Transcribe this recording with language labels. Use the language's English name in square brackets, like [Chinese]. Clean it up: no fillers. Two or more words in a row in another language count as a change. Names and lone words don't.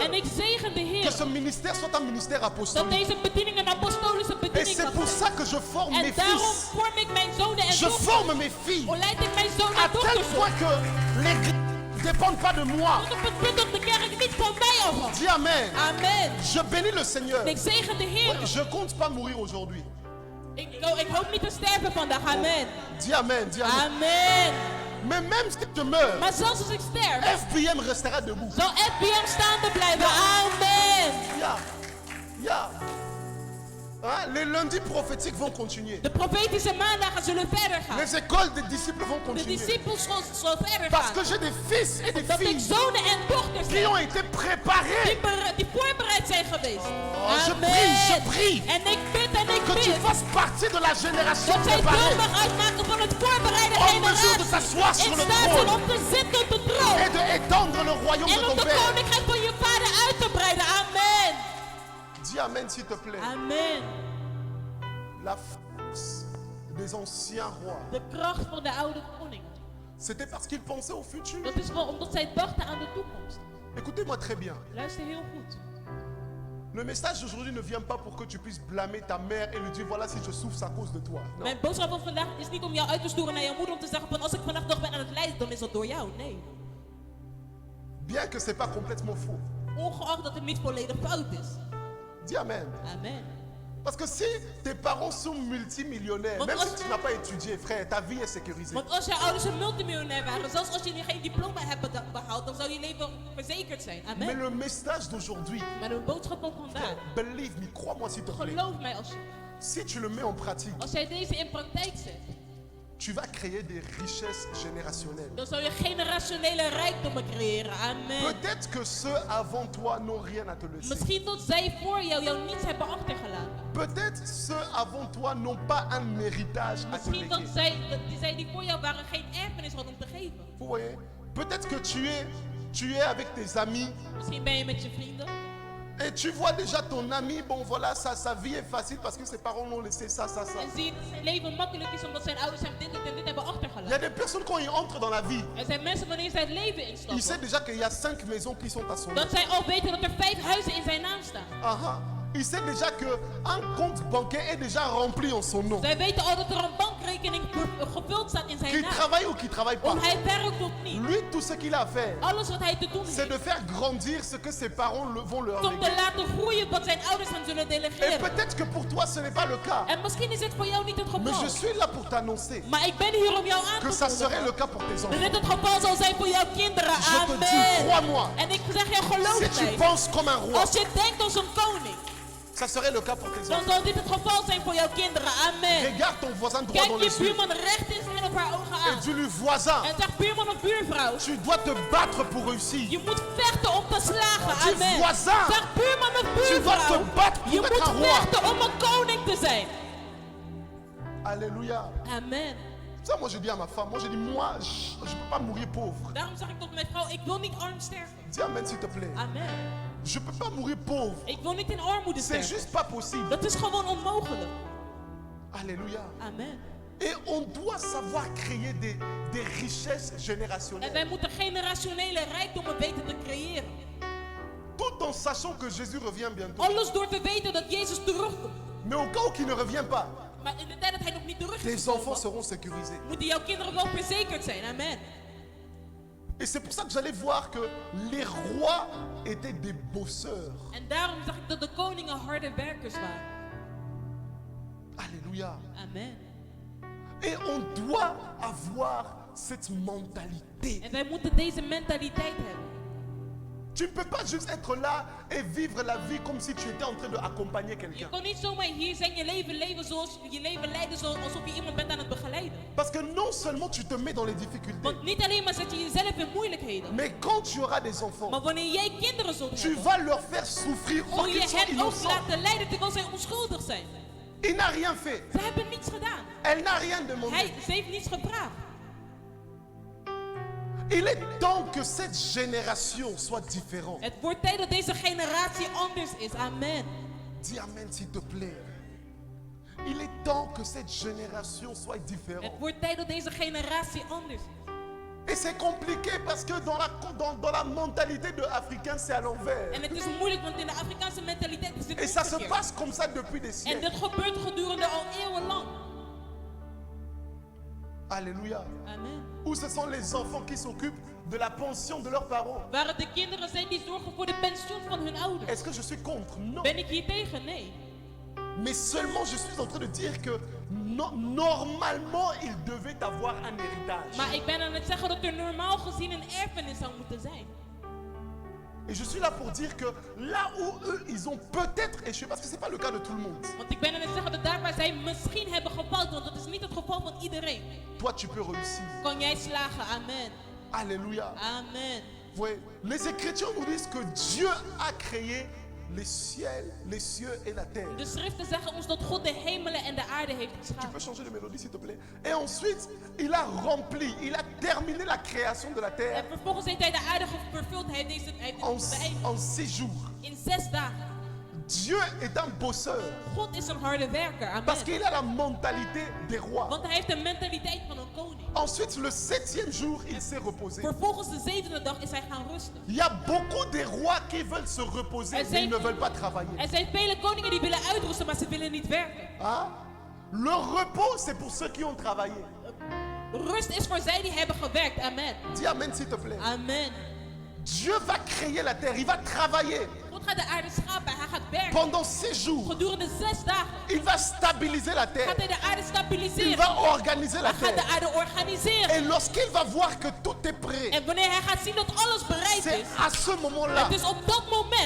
[Dutch] En ik zegen de [French] que [Dutch] Heer [French] ce ministère soit un ministère [Dutch] dat [French] apostolique. [Dutch] deze bediening een apostolische [French] Et [Dutch] bediening [French] c'est [Dutch] mag [French] pour [Dutch] zijn. [French] ça que je forme [Dutch] En [French] mes [Dutch] daarom [French] fils. [Dutch] vorm ik mijn zonen en [French] Je [Dutch] dochters. [French] forme mes filles. [Dutch] Leid ik mijn zonen [French] À [Dutch] en [French] tel [Dutch] dochters [French] point [Dutch] op. [French] que l'église ne dépend pas de moi. [Dutch] Tot op het punt dat de kerk niet van mij afhangt. [French] Dis Amen. Amen. Je bénis le Seigneur. [Dutch] En ik zegen de Heer. [French] Je compte pas mourir aujourd'hui. [Dutch] Ik hoop niet te sterven vandaag. [French] Amen. Dis Amen. Dis Amen. Amen. Mais même si je meurs, [Dutch] Maar zelfs als ik sterf, [French] FBM restera debout. [Dutch] zal FBM staande blijven. [French] Amen. Ya. Ya. Hein, les lundis prophétiques vont continuer. [Dutch] De profetische maandagen zullen verder gaan. [French] Les écoles des disciples vont [Dutch] De [French] continuer. [Dutch] discipelschool zal verder [French] Parce que [Dutch] gaan. [French] j'ai des fils et des [Dutch] Dat ik [French] filles [Dutch] zonen en dochters [French] qui [Dutch] heb [French] ont été préparés. [Dutch] die voorbereid zijn geweest. [French] je prie. [Dutch] En ik bid en ik [French] Que tu [Dutch] bid. [French] fasses partie de la génération [Dutch] Dat zij deel [French] préparée [Dutch] mag uitmaken van het voorbereide [French] en mesure de t'asseoir [Dutch] generatie. [French] sur [Dutch] In [French] le [Dutch] staat zijn [French] trône [Dutch] om te zitten op de troon. [French] et de étendre le royaume [Dutch] En [French] de [Dutch] om [French] ton [Dutch] de [French] Père. [Dutch] koninkrijk van je vader uit te breiden. [French] Amen. Dis Amen s'il te plaît. Amen. La force des anciens rois, [Dutch] De kracht van de oude koningen. [French] c'était parce qu'ils pensaient au futur. [Dutch] Dat is wel omdat zij dachten aan de toekomst. [French] Écoutez-moi très bien. [Dutch] Luister heel goed. [French] Le message d'aujourd'hui ne vient pas pour que tu puisses blâmer ta mère et lui dire voilà si je souffre c'est à cause de toi. Non. [Dutch] Mijn boodschap van vandaag is niet om jou uit te sturen naar jouw moeder om te zeggen van als ik vandaag nog ben aan het lijden, dan is dat door jou. Nee. [French] Bien que c'est pas complètement faux. [Dutch] Ongeacht dat het niet volledig fout is. [French] Dis Amen. Amen. Parce que si tes parents sont multimillionnaires, [Dutch] Want [French] même [Dutch] als- [French] si tu n'as pas étudié, frère, ta vie est sécurisée. [Dutch] Want als jouw ouders een multimiljonair waren, zelfs als je nu geen diploma hebt behaald, dan zou je leven verzekerd zijn. [French] Mais Amen. le message d'aujourd'hui, [Dutch] Maar de boodschap van vandaag, [English] believe me, [French] crois-moi s'il te plaît. [Dutch] geloof mij alsjeblieft. [French] Si tu le mets en pratique, [Dutch] Als jij deze in praktijk zet, [French] tu vas créer des richesses générationnelles. [Dutch] dan zou je generationele rijkdommen creëren. [French] Amen. Peut-être que ceux avant toi n'ont rien à te laisser. [Dutch] Misschien dat zij voor jou niets hebben achtergelaten. [French] Peut-être ceux avant toi n'ont pas un héritage à te [Dutch] Misschien dat [French] léguer. [Dutch] zij die voor jou waren geen erfenis hadden om te geven. [French] Vous voyez? Peut-être que tu es avec tes amis [Dutch] Misschien ben je met je vrienden. [French] et tu vois déjà ton ami, bon voilà, sa vie est facile parce que ses parents l'ont laissé ça. [Dutch] En zie je dat zijn leven makkelijk is omdat zijn ouders hem dit en dit hebben [French] Il y a [Dutch] achtergelaten. [French] des personnes quand ils entrent dans la vie, [Dutch] Er zijn mensen wanneer zij het leven [French] ils savent [Dutch] instappen, [French] déjà qu'il y a 5 maisons qui sont à son nom. [Dutch] dat zij al weten dat er 5 huizen in zijn naam staan. Aha. [French] Il sait déjà qu'un compte bancaire est déjà rempli en son nom. [Dutch] Zij weten al dat er een bankrekening gevuld staat in zijn [French] Qu'il [Dutch] naam. [French] travaille ou qu'il travaille pas. [Dutch] Of hij werkt of niet. [French] Lui, tout ce qu'il a à faire, [Dutch] Alles wat hij te doen [French] c'est [Dutch] heeft, [French] de faire grandir ce que ses parents vont leur [Dutch] is om te [French] léguer. [Dutch] laten groeien wat zijn ouders hem zullen [French] Et [Dutch] delegeren. [French] peut-être que pour toi, ce n'est pas le cas. [Dutch] En misschien is het voor jou niet het [French] Mais [Dutch] geval. [French] je suis là pour t'annoncer [Dutch] Maar ik ben hier om jou aan [French] que [Dutch] te [French] ça serait le [Dutch] kondigen. [French] cas pour tes [Dutch] Dat [French] enfants. [Dutch] dit het geval zal zijn voor jouw kinderen. [French] Je te dis, Amen. crois-moi, [Dutch] En ik zeg jou, geloof [French] si tu [Dutch] mij. [French] penses comme un roi, [Dutch] Als je denkt als een koning, [French] ça serait le cas pour tes [Dutch] dan [French] enfants. [Dutch] zal dit het geval zijn voor jouw kinderen. [French] Amen. Regarde ton voisin droit dans [Dutch] Kijk [French] les [Dutch] je [French] yeux [Dutch] buurman recht in zijn of haar ogen [French] et [Dutch] aan. [French] dis-lui, voisin, [Dutch] En zeg buurman of buurvrouw, [French] tu dois te battre pour réussir. [Dutch] je moet vechten om te slagen. [French] Dis Amen. voisin, [Dutch] Zeg buurman of [French] tu dois te [Dutch] buurvrouw, [French] battre [Dutch] je [French] pour être un [Dutch] moet [French] roi. [Dutch] vechten om een koning te zijn. [French] Alléluia. Amen. Ça, moi, je dis à ma femme, moi, je dis, moi, je ne peux pas mourir pauvre. [Dutch] Daarom zeg ik tot mijn vrouw, ik wil niet arm sterven. [French] Dis Amen, s'il te plaît. Amen. Je ne peux pas mourir pauvre. [Dutch] Ik wil niet in armoede [French] C'est [Dutch] sterven. [French] juste pas possible. [Dutch] Dat is gewoon onmogelijk. [French] Alléluia. Amen. Et on doit savoir créer des richesses [Dutch] En [French] générationnelles. [Dutch] wij moeten generationele rijkdommen weten te creëren. [French] Toute Tout en sachant que Jésus revient bientôt. [Dutch] Alles door te weten dat Jezus terugkomt. [French] Mais au cas où qu'il ne revient pas, [Dutch] Maar in de tijd dat hij nog niet terug is [French] tes enfants [Dutch] gekomen, [French] seront sécurisés. [Dutch] moeten jouw kinderen wel verzekerd zijn. [French] Amen. Et c'est pour ça que j'allais voir que les rois étaient des bosseurs. [Dutch] En daarom zag ik dat de koningen harde werkers waren. [French] Alléluia. Amen. Et on doit avoir cette mentalité. [Dutch] En wij moeten deze mentaliteit hebben. [French] Tu ne peux pas juste être là et vivre la vie comme si tu étais en train d'accompagner [Dutch] Je [French] quelqu'un. [Dutch] kon niet zomaar hier zijn, je leven leiden alsof je iemand bent aan het begeleiden. [French] Parce que non seulement tu te mets dans les difficultés, [Dutch] Want niet alleen maar zet je jezelf in moeilijkheden. [French] mais quand tu auras des enfants, [Dutch] Maar wanneer jij kinderen zult [French] tu [Dutch] hebben, [French] vas leur faire souffrir [Dutch] zul [French] or [Dutch] je [French] qu'ils sont [Dutch] hen ook [French] innocents. [Dutch] laten lijden terwijl zij onschuldig zijn. [French] Il n'a rien fait. [Dutch] Ze hebben niets gedaan. [French] Elle n'a rien demandé. [Dutch] Ze heeft niets gevraagd. [French] Il est temps que cette génération soit différente. [Dutch] Het wordt tijd dat deze generatie anders is. [French] Amen. Dis amen s'il te plaît. Il est temps que cette génération soit [Dutch] Het [French] différente. [Dutch] wordt tijd dat deze generatie anders is. [French] Et c'est compliqué parce que dans la mentalité de Africain, c'est à l'envers. [Dutch] En het is moeilijk, want in de Afrikaanse mentaliteit is dit [French] Et ça se [Dutch] omgekeerd. [French] passe comme ça depuis des [Dutch] En [French] siècles. [Dutch] dit gebeurt gedurende al eeuwenlang. [French] Alléluia. Amen. Où ce sont les enfants qui s'occupent de la pension de leurs parents. [Dutch] Waar het de kinderen zijn die zorgen voor de pensioen van hun ouders. [French] Est-ce que je suis contre? Non. [Dutch] Ben ik hier tegen? Nee. [French] Mais seulement je suis en train de dire que normalement il devait avoir un héritage. [Dutch] Maar ik ben aan het zeggen dat er normaal gezien een erfenis zou moeten zijn. [French] Et je suis là pour dire que là où eux ils ont peut-être échoué, parce que c'est pas le cas de tout le monde. [Dutch] Want ik ben aan het zeggen dat daar waar zij misschien hebben gefaald, want dat is niet het geval van iedereen, [French] Toi tu peux réussir. [Dutch] kan jij slagen. [French] Amen. Alléluia. Amen. Ouais. Les Écritures nous disent que Dieu a créé les cieux et la terre. [Dutch] De schriften zeggen ons dat God de hemelen en de aarde heeft [French] Tu [Dutch] geschapen. [French] peux changer de mélodie s'il te plaît. Et ensuite, il a rempli, il a terminé la création de la terre [Dutch] En vervolgens heeft hij de aarde vervuld. Hij heeft dit beëindigd. [French] en 6 jours. [Dutch] In 6 dagen. [French] Dieu est un bosseur [Dutch] God is een harde werker. [French] Amen. parce qu'il a la mentalité des rois. [Dutch] Want hij heeft de mentaliteit van een koning. [French] Ensuite, le 7e jour, il s'est reposé. [Dutch] Vervolgens de 7e dag is hij gaan rusten. [French] Il y a beaucoup de rois qui veulent se reposer, mais ils ne veulent pas travailler. [Dutch] Er zijn vele koningen die willen uitrusten, maar ze willen niet werken. [French] Hein? Le repos, c'est pour ceux qui ont travaillé. [Dutch] Rust is voor zij die hebben gewerkt. [French] Amen. Dis amen s'il te plaît. Amen. Dieu va créer la terre, il va travailler [Dutch] God gaat de aarde schapen. Hij gaat werken. [French] pendant 6 jours. [Dutch] Gedurende 6 dagen [French] Il va stabiliser la terre. [Dutch] gaat hij de aarde [French] Il [Dutch] stabiliseren. [French] va organiser la [Dutch] Hij gaat de [French] terre. [Dutch] aarde organiseren. [French] Et lorsqu'il va voir que tout est prêt, [Dutch] En wanneer hij gaat zien dat alles bereid [French] c'est [Dutch] is, [French] à ce moment-là [Dutch] het is op dat moment